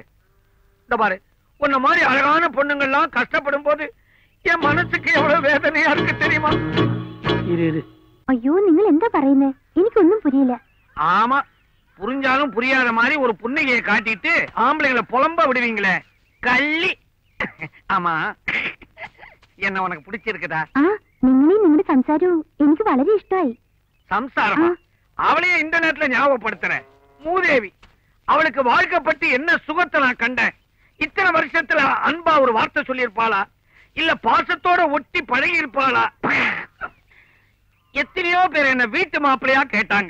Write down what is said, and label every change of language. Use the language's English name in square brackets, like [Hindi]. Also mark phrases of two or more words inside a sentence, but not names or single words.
[Tamil] இந்த பாரு, உன்ன மாதிரி அழகான பொண்ணுங்கள்லாம் கஷ்டப்படும் போது என் மனசுக்கு எவ்வளவு வேதனையா இருக்கு தெரியுமா? ஐயோ, நீங்கள் எந்த പറയുന്നേ? எனக்கு ஒண்ணும் புரியல. ஆமா, புரிஞ்சாலும் புரியாத மாதிரி ஒரு புன்னகையை காட்டிட்டு ஆம்பளைங்களை புலம்ப விடுவீங்களே, கள்ளி. ஆமா, என்ன உனக்கு பிடிச்சிருக்குதா? [Malayalam] നിങ്ങളുടെ സംസാരവും എനിക്ക് വളരെ ഇഷ്ടമായി. [Tamil] சம்சாரமா? அவளையே இந்த நேரத்துல ஞாபகப்படுத்துற மூதேவி. அவளுக்கு வாழ்க்கை பத்தி என்ன சுகத்தை நான் கண்டேன். இத்தனை வருஷத்துல அன்பா ஒரு வார்த்தை சொல்லியிருப்பாளா, இல்ல பாசத்தோட ஒட்டி பழகி இருப்பாளா? எத்தனையோ பேர் என்ன வீட்டு மாப்பிள்ளையா கேட்டாங்க.